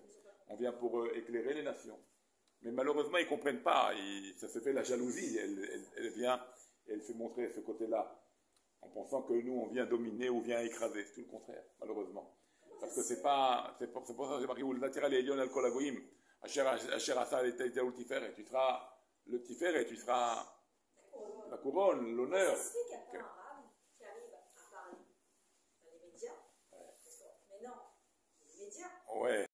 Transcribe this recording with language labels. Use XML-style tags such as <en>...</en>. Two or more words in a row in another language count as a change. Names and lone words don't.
<fr>On vient pour éclairer les nations. Mais malheureusement, ils ne comprennent pas. Ça se fait la jalousie. Elle vient et elle fait montrer ce côté-là. En pensant que nous, on vient dominer ou vient écraser. C'est tout le contraire, malheureusement. Parce que c'est pour ça que c'est marqué où le naturel est</fr> <he>עליון על כל הגויים. אשר עשה את תפארת.</he> <fr>Tu seras le tiferet, tu seras la couronne, l'honneur. Okay. Ouais.</fr>